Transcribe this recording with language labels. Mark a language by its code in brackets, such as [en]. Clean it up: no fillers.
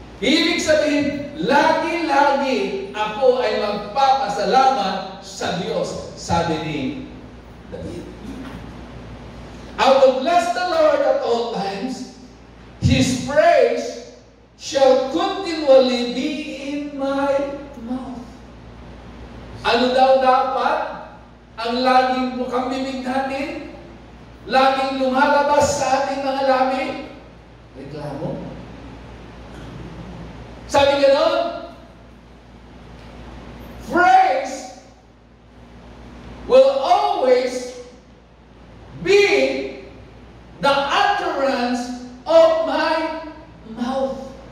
[tl] Ibig sabihin, lagi-lagi ako ay magpapasalamat sa Diyos, sabi ni David. [en] I will bless the Lord at all times. His praise shall continually be in my mouth. [tl] Ano daw dapat ang laging bukang bibig natin? Laging lumalabas sa ating mga labi? Reklamo. Sabi gano'n, [en] praise will always be the utterance of my mouth.